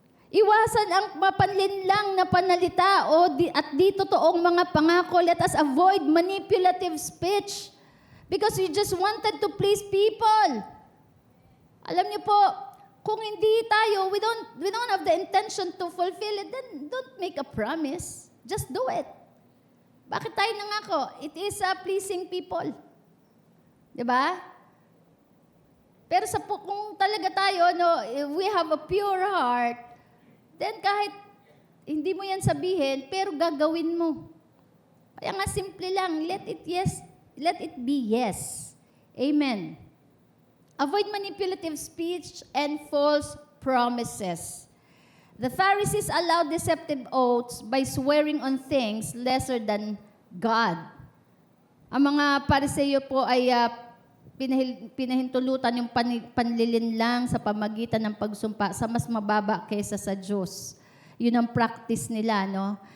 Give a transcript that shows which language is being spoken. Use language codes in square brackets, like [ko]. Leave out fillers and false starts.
[tl] Iwasan ang mapanlinlang na panalita at di totoong mga pangako. [en] Let us avoid manipulative speech because we just wanted to please people. [tl] Alam niyo po, kung hindi tayo, [en] we don't have the intention to fulfill it, then don't make a promise. Just do it. [tl] Bakit tayo nangako? [en] It is pleasing people. [tl] Diba? Pero kung talaga tayo, [en] we have a pure heart, then [tl] kahit hindi mo yan sabihin, pero gagawin mo. Kaya nga simple lang, [en] let it be yes. [tl] Amen. [en] Avoid manipulative speech and false promises. The Pharisees allowed deceptive oaths by swearing on things lesser than God. [tl] Ang mga Pariseo po ay pinahintulutan yung panlilinlang sa pamagitan ng pagsumpa sa mas mababa kaysa sa Diyos. Yun ang practice nila, no?